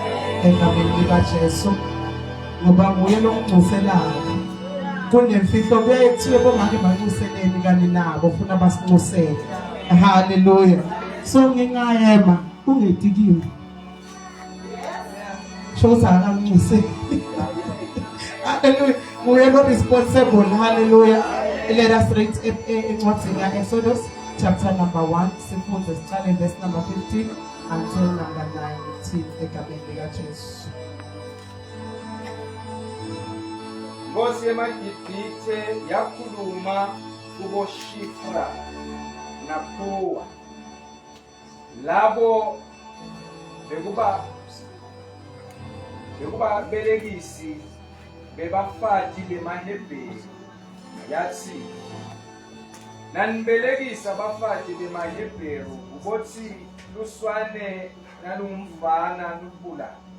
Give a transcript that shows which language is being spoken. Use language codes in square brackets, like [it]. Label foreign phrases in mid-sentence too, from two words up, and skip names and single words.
[ss] Egameni likaJesu ngoba nguye lo ngicuselayo. kunemfihlo bethu bomake banxuseleni kani nabo ufuna basinxusele. Hallelujah. So ngingayema ungedikini. Shoza akamnxuse. Hallelujah. [en] We are not responsible. Hallelujah. Let us read encwadini Exodus chapter number 1 [ss] sifunde siqale [en] verse number 15 until number 19 [ss] egameni likaJesu. [en] Nkosi yamaGibhithe yakhuluma kubo Shifra naPuwa labo bekuba belekisi bebafati bemaHebheru yathi nanibelekisa abafati bemaHebheru ukuthi luswane nalumfana lubula